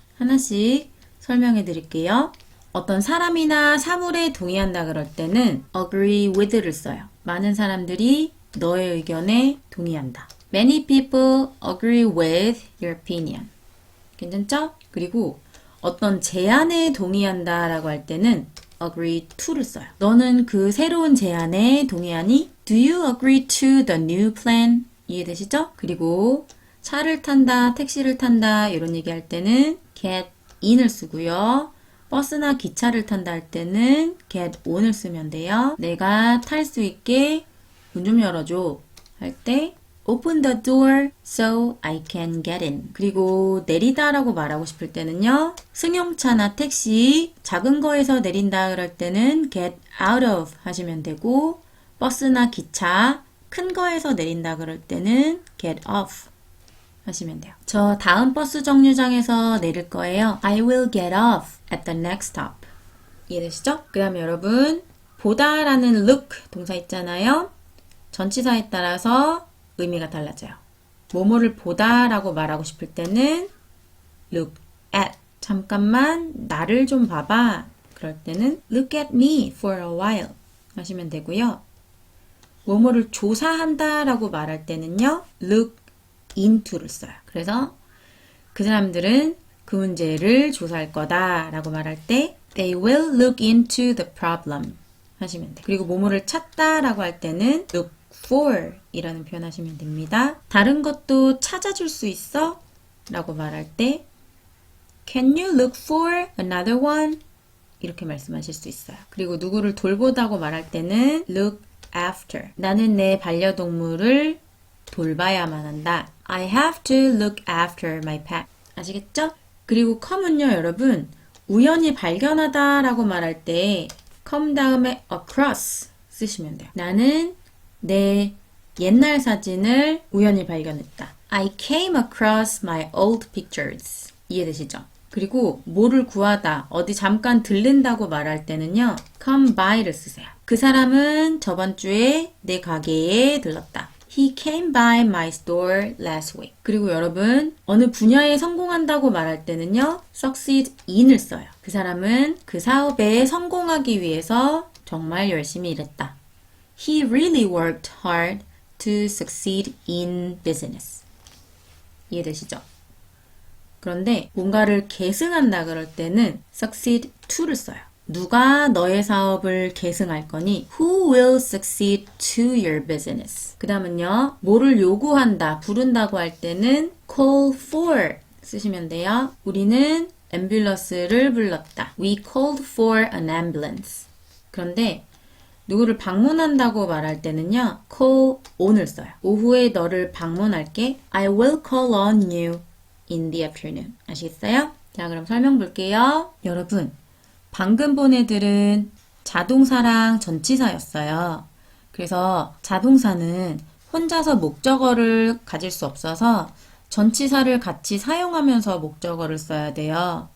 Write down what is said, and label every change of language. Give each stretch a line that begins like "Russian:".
Korean: 하나씩 설명해 드릴게요. 어떤 사람이나 사물에 동의한다 그럴 때는 agree with를 써요. 많은 사람들이 너의 의견에 동의한다.
English: Many people agree with your opinion.
Korean: 괜찮죠? 그리고 어떤 제안에 동의한다 라고 할 때는 agree to를 써요. 너는 그 새로운 제안에 동의하니?
English: Do you agree to the new plan?
Korean: 이해되시죠? 그리고 차를 탄다, 택시를 탄다 이런 얘기할 때는 get in을 쓰고요. 버스나 기차를 탄다 할 때는 get on을 쓰면 돼요. 내가 탈 수 있게 문 좀 열어줘 할 때
English: open the door so I can get in.
Korean: 그리고 내리다 라고 말하고 싶을 때는요. 승용차나 택시 작은 거에서 내린다 그럴 때는 get out of 하시면 되고 버스나 기차 큰 거에서 내린다 그럴 때는 get off 하시면 돼요. 저 다음 버스 정류장에서 내릴 거예요.
English: I will get off at the next stop.
Korean: 이해되시죠? 그 다음에 여러분 보다 라는 look 동사 있잖아요. 전치사에 따라서 의미가 달라져요. 뭐뭐를 보다 라고 말하고 싶을 때는 look at. 잠깐만 나를 좀 봐봐. 그럴 때는
English: look at me for a while
Korean: 하시면 되고요. 뭐뭐를 조사한다 라고 말할 때는요. look into를 써요. 그래서 그 사람들은 그 문제를 조사할 거다 라고 말할 때
English: they will look into the problem
Korean: 하시면 돼요. 그리고 뭐뭐를 찾다 라고 할 때는 look for 이라는 표현 하시면 됩니다. 다른 것도 찾아줄 수 있어? 라고 말할 때
English: Can you look for another one?
Korean: 이렇게 말씀하실 수 있어요. 그리고 누구를 돌보다고 말할 때는 look after. 나는 내 반려동물을 돌봐야만 한다.
English: I have to look after my pet.
Korean: 아시겠죠? 그리고 come은요, 여러분, 우연히 발견하다 라고 말할 때 come 다음에 across 쓰시면 돼요. 나는 내 옛날 사진을 우연히 발견했다.
English: I came across my old pictures.
Korean: 이해되시죠? 그리고 뭐를 구하다, 어디 잠깐 들른다고 말할 때는요. come by를 쓰세요. 그 사람은 저번 주에 내 가게에 들렀다.
English: He came by my store last week.
Korean: 그리고 여러분, 어느 분야에 성공한다고 말할 때는요. succeed in을 써요. 그 사람은 그 사업에 성공하기 위해서 정말 열심히 일했다.
English: He really worked hard to succeed in business.
Korean: 이해되시죠? 그런데 뭔가를 계승한다 그럴 때는 succeed to를 써요. 누가 너의 사업을 계승할 거니?
English: Who will succeed to your business?
Korean: 그 다음은요. 뭐를 요구한다, 부른다고 할 때는 call for 쓰시면 돼요. 우리는 앰뷸런스를 불렀다.
English: We called for an ambulance.
Korean: 그런데 누구를 방문한다고 말할 때는요. call on을 써요. 오후에 너를 방문할게.
English: I will call on you in the afternoon.
Korean: 아시겠어요? 자, 그럼 설명 볼게요. 여러분, 방금 본 애들은 자동사랑 전치사였어요. 그래서 자동사는 혼자서 목적어를 가질 수 없어서 전치사를 같이 사용하면서 목적어를 써야 돼요.